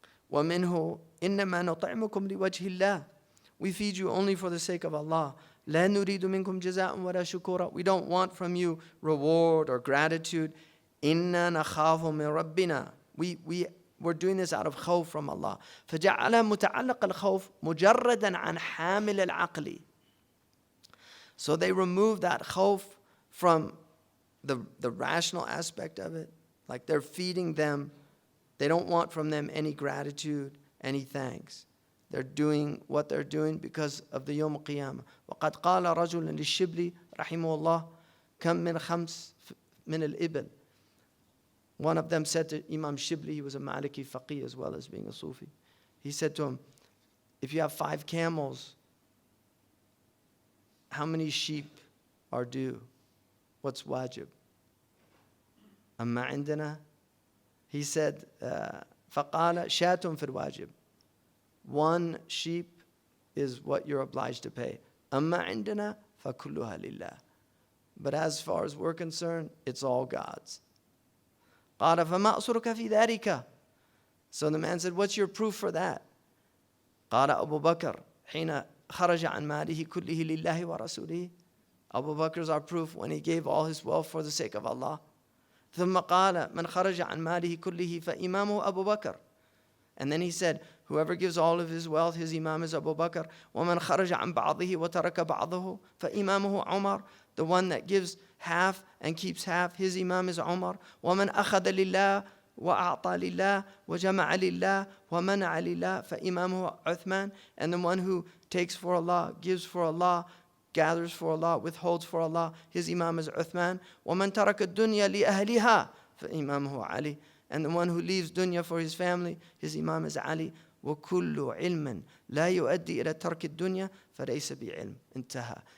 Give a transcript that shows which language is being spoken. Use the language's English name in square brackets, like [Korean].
[Arabic] وَمِنْهُ إِنَّمَا نُطْعِمُكُمْ لِوَجْهِ اللَّهِ. [English] We feed you only for the sake of Allah. [Arabic] لَا نُرِيدُ مِنْكُمْ جَزَاءً وَلَا شُكُورًا. [English] We don't want from you reward or gratitude. [Arabic] إِنَّا نَخَافُ مِنْ رَبِّنَا. [English] We're doing this out of khawf from Allah. [Arabic] فَجَعَلَ مُتَعَلَّقَ الْخَوْفِ مُجَرَّدًا عَنْ حَامِلِ الْعَقْلِ. [English] So they removed that khawf from the rational aspect of it, like they're feeding them. They don't want from them any gratitude, any thanks. They're doing what they're doing because of the Yawm al-Qiyamah. [Arabic] وَقَدْ قَالَ رَجُلٌ لِلشِّبْلِ رَحِمَهُ اللَّهِ كَمْ مِنْ خَمْسٍ مِنَ الْإِبِلِ. [English] One of them said to Imam Shibli, he was a Maliki faqih as well as being a Sufi. He said to him, if you have 5 camels, how many sheep are due? What's wajib? [Arabic] أما عندنا, [English] he said, [Arabic] فقال شاة في الواجب. [English] 1 sheep is what you're obliged to pay. [Arabic] أما عندنا فكلها لله. [English] But as far as we're concerned, it's all God's. [Arabic] قال فما أصرك في ذلك. [English] So the man said, what's your proof for that? [Arabic] قال أبو بكر حين خرج عن ماله كله لله ورسوله. [English] Abu Bakr is our proof when he gave all his wealth for the sake of Allah. [Arabic] ثم قال من خرج عن ماله كله فإمامه أبو بكر. [English] And then he said, whoever gives all of his wealth, his imam is Abu Bakr. [Arabic] ومن خرج عن بعضه وترك بعضه فإمامه عمر. [English] The one that gives half and keeps half, his imam is Umar. [Arabic] ومن أخذ لله وأعطى لله وجمع لله ومنع لله فإمامه عثمان. [English] And the one who takes for Allah, gives for Allah, gathers for Allah, withholds for Allah, his imam is Uthman. [Arabic] وَمَنْ تَرَكَ الدُّنْيَا لِأَهْلِهَا فَإِمَامُهُ عَلِي. And the one who leaves dunya for his family, his imam is Ali. وَكُلُّ عِلْمٍ لَا يُؤَدِّي إِلَى تَرْكِ الدُّنْيا فَلَيْسَ بِعِلْمٍ انتهى.